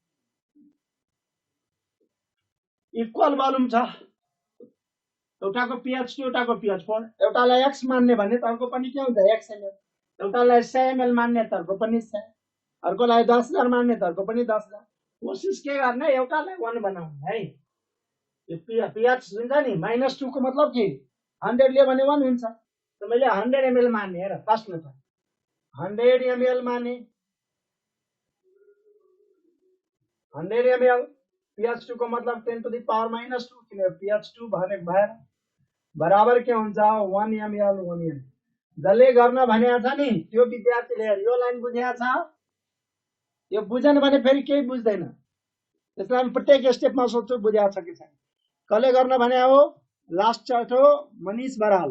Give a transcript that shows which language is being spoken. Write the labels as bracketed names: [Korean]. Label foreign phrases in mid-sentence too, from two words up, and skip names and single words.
[English] equal volume [Nepali] छ, एउटाको pH 2 एउटाको pH 4, एउटालाई x मान्ने भने अर्को पनि के हुन्छ x ml, एउटालाई 100 ml मान्ने अर्को पनि 100, अर्कोलाई 10,000 मान्ने अर्को पनि 10,000। कोसिस के गर्ने एउटालाई 1 बनाउने है। यो pH हुन्छ नि -2 को मतलब के 100 लियो भने 1 हुन्छ। त मैले 100 ml मान्ने हेर [English] first method [Nepali] 100 ml माने 100 ml pH 2 को मतलब 10 [English] to the power [Nepali] -2 किन pH 2 भनेको भएर बराबर के हुन्छ 1 ml 1 ml। जसले गर्न भनेको छ नि त्यो विद्यार्थीले यो लाइन बुझेको छ, यो बुझेन भने फेरि केही बुझ्दैन। त्यसलाई प्रत्येक स्टेपमा सोध्छु बुझेको छ कि छैन। कसले गर्न भने हो [English] last chart [Nepali] हो मनिष बराल।